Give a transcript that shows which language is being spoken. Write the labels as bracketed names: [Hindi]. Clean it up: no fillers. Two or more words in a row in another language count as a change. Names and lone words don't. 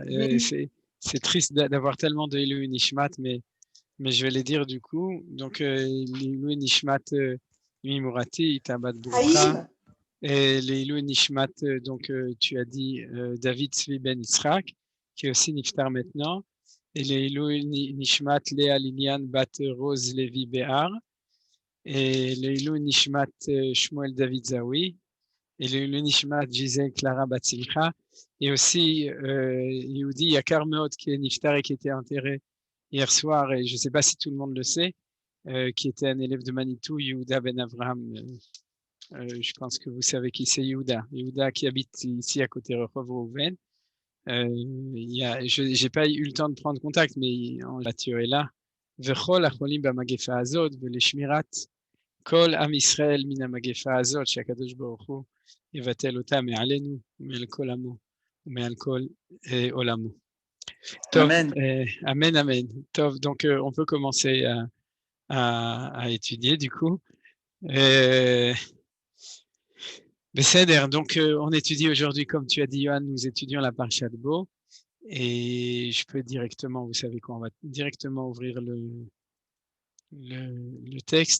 [French] C'est triste d'avoir tellement de [Hebrew] Leilou Nishmat, [French] mais je vais les dire du coup. Donc, [Hebrew] Leilou Nishmat [French] Mimurati, Itabat Bourka. Et [Hebrew] Leilou Nishmat, [French] donc tu as dit David Tzvi Ben Yitzhak, qui est aussi Niftar maintenant. Et [Hebrew] Leilou Nishmat [French] Léa Lilian Bat Rose Levi Behar. Et [Hebrew] Leilou Nishmat [French] Shmuel David Zawi. Et [Hebrew] Leilou Nishmat [French] Gisèle Clara Batsilcha. Et aussi [Hebrew] יהודי יקר מאוד, [French] qui est Niftar et qui était enterré hier soir, et je ne sais pas si tout le monde le sait, qui était un élève de Manitou, Yehuda Ben Avraham. Je pense que vous savez qui c'est Yehuda. Yehuda qui habite ici à côté de Rehov Rouven. Je n'ai pas eu le temps de prendre contact, mais Mathieu est là. [Hebrew] וכל החולים במגפה הזאת ולשמירת כל עם ישראל מן המגפה הזאת שהקדוש ברוך הוא יבטל אותה מעלינו ומעל כל עמו ומעל כל עולמו. Amen. Amen, amen. Tov, [French] donc on peut commencer à étudier du coup. Besséder, donc on étudie aujourd'hui, comme tu as dit, Johan, nous étudions la Parashat Bo. Et je peux directement, vous savez quoi, on va directement ouvrir le texte.